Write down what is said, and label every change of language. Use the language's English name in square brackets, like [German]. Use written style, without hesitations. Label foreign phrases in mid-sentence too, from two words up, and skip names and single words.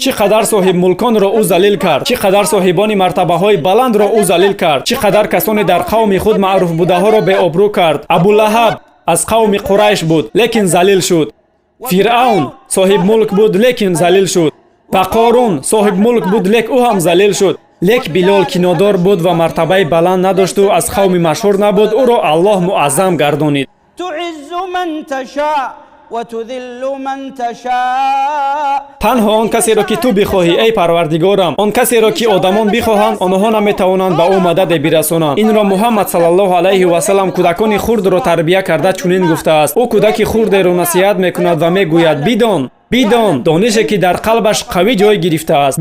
[Tajik] چقدر صاحب ملکان را او ذلیل کرد، چقدر صاحبان مرتبه های بلند را او ذلیل کرد، چقدر کسانی در قوم خود معروف بوده ها را به آبرو کرد. ابولهب از قوم قریش بود لیکن ذلیل شد. فرعون صاحب ملک بود لیکن ذلیل شد. و قارون صاحب ملک بود لیکن او هم ذلیل شد. лек Билол ки нодор буд ва мартабаи баланд надошту аз қавми машҳур набуд, ӯро Аллоҳ муаззам гардонид. [Arabic] تعز من تشاء وتذل من تشاء. [Tajik] танҳо он касеро ки ту бихоҳӣ эй парвардигорам, он касеро ки одамон бихоҳанд, онҳо наметавонанд ба ӯ мададе бирасонанд. Инро Муҳаммад [Arabic] صلى الله عليه وسلم [Tajik] кӯдакони хурдро тарбия карда чунин гуфтааст: ӯ кӯдаки хурдеро насиҳат мекунад ва мегӯяд: бидон, донише ки дар қалбаш қавӣ ҷой гирифтааст.